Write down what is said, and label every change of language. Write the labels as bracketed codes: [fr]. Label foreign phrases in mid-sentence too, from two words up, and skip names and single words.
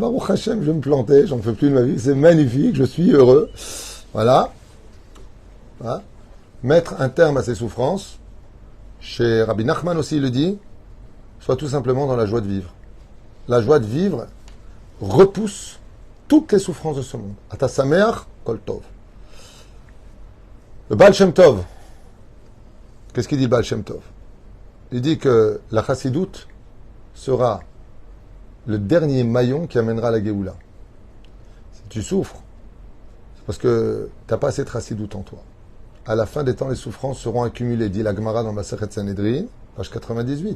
[fr] Baruch Hashem, je vais me planter, j'en fais plus de ma vie, c'est magnifique, je suis heureux. Voilà. Voilà. Mettre un terme à ses souffrances, chez Rabbi Nachman aussi il le dit, soit tout simplement dans la joie de vivre. La joie de vivre repousse toutes les souffrances de ce monde. [he] אתה שמח כל טוב. Le Baal Shem Tov, [fr] qu'est-ce qu'il dit le Baal Shem Tov? Il dit que la chassidoute sera le dernier maillon qui amènera la Géoula. Si tu souffres, c'est parce que tu n'as pas assez de chassidoute en toi. À la fin des temps, les souffrances seront accumulées, dit la Gemara dans Masechet Sanhedrin, page 98.